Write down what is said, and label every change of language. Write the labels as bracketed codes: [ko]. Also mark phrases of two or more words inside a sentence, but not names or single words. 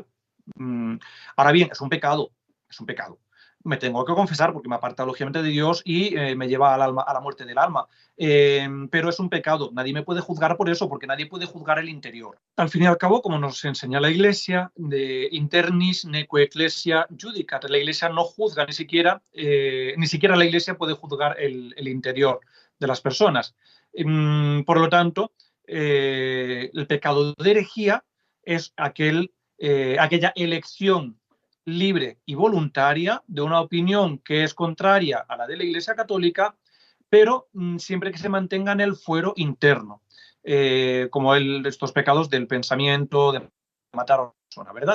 [es] Ahora bien, es un pecado. Me tengo que confesar porque me aparta lógicamente de Dios y me lleva a la muerte del alma. Pero es un pecado. Nadie me puede juzgar por eso, porque nadie puede juzgar el interior. Al fin y al cabo, como nos enseña la Iglesia, [la] de internis neque ecclesia judicat. [es] La Iglesia no juzga ni siquiera la Iglesia puede juzgar el interior de las personas. Por lo tanto, el pecado de herejía es aquella elección libre y voluntaria de una opinión que es contraria a la de la Iglesia Católica, pero siempre que se mantenga en el fuero interno, como estos pecados del pensamiento, de matar a una persona, ¿verdad?